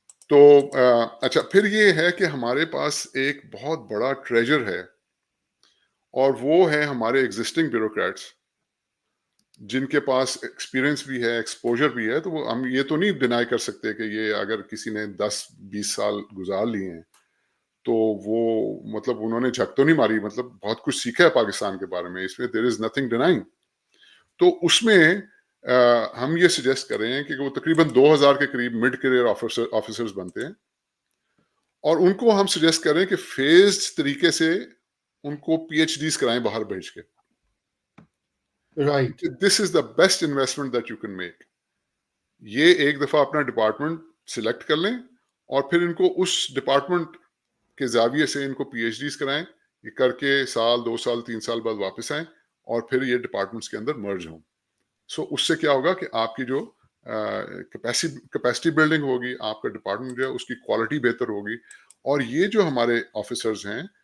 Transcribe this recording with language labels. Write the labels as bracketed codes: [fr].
[ur] تو اچھا, پھر یہ ہے کہ ہمارے پاس ایک بہت بڑا ٹریجر ہے, اور وہ ہے ہمارے ایگزسٹنگ بیوروکریٹس جن کے پاس ایکسپیرینس بھی ہے, ایکسپوجر بھی ہے. تو وہ ہم یہ تو نہیں ڈینائی کر سکتے کہ یہ اگر کسی نے 10-20 سال گزار لیے ہیں تو وہ مطلب انہوں نے جھک تو نہیں ماری, مطلب بہت کچھ سیکھا ہے پاکستان کے بارے میں, اس میں [en] There is nothing denying. [ur] تو اس میں ہم یہ سجیسٹ کر رہے ہیں کہ وہ تقریباً 2000 کے قریب مڈ کیریئر آفیسرز بنتے ہیں, اور ان کو ہم سجیسٹ کر رہے ہیں کہ فیزڈ طریقے سے ان کو پی ایچ ڈیز کرائیں باہر بھیج کے. [en] Right. This is the best investment that you can make. [ur] یہ ایک دفعہ اپنا ڈپارٹمنٹ سلیکٹ کر لیں, اور پھر ان کو اس ڈپارٹمنٹ کے زاویے سے ان کو پی ایچ ڈیز کرائیں, یہ کر کے 1 سال 2 سال 3 سال بعد واپس آئیں, اور پھر یہ ڈپارٹمنٹس کے اندر مرج ہوں. سو اس سے کیا ہوگا کہ آپ کی جو کیپیسٹی بلڈنگ ہوگی, آپ کا ڈپارٹمنٹ جو ہے اس کی کوالٹی بہتر ہوگی. اور یہ جو ہمارے آفیسرز ہیں